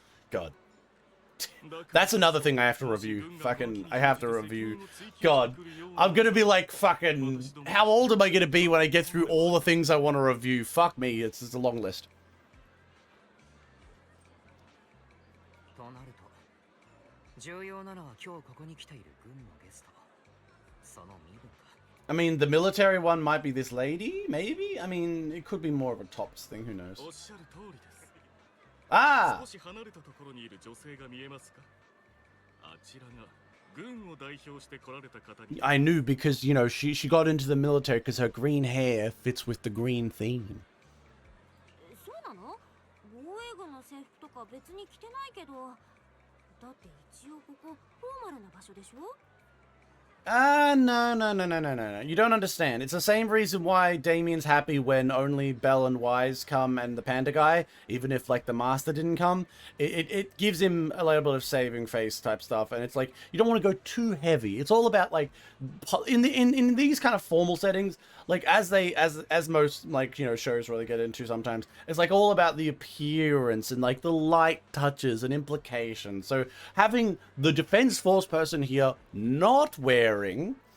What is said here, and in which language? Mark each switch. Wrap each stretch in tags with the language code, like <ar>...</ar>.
<en>God. That's another thing I have to review. I have to review. God, I'm gonna be like fucking. How old am I gonna be when I get through all the things I want to review? Fuck me, it's a long list.</en> <ja>となると、重要なのは今日ここに来ている軍のゲスト。その身分か。</ja> <en>I mean, the military one might be this lady, maybe? I mean, it could be more of a tops thing, who knows?</en> <ja>おっしゃる通りです。 Ah! 少し離れたところにいる女性が見えますか？あちらが軍を代表して来られた方に。</ja> <en>I knew because, you know, she got into the military because her green hair fits with the green theme.</en> <ja>そうなの？防衛軍の制服とか別に着てないけど、だって一応ここフォーマルな場所でしょ？</ja> <en>No. You don't understand. It's the same reason why Damien's happy when only Belle and Wise come and the panda guy, even if, like, the master didn't come. It gives him a little bit of saving face type stuff, and it's like, you don't want to go too heavy. It's all about, like, in these kind of formal settings, like, as most, like, you know, shows really get into sometimes, it's, like, all about the appearance and, like, the light touches and implications. So having the Defense Force person here not wearing</en>